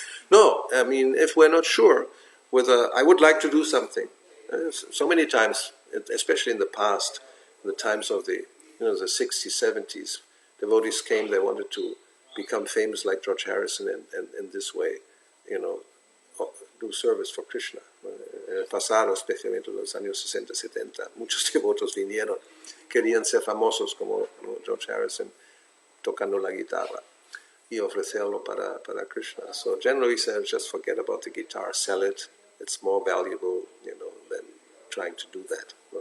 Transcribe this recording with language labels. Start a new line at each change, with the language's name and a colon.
English: No, I mean, if we're not sure whether I would like to do something, so many times, especially in the past, in the times of the 60s, 70s, devotees came, they wanted to become famous like George Harrison and in this way, do service for Krishna.
Spanish: En el pasado, especialmente en los años 60, 70, muchos devotos vinieron, querían ser famosos como George Harrison, tocando la guitarra y ofrecerlo para Krishna.
English: So generally we say, just forget about the guitar, sell it. It's more valuable, than trying to do that.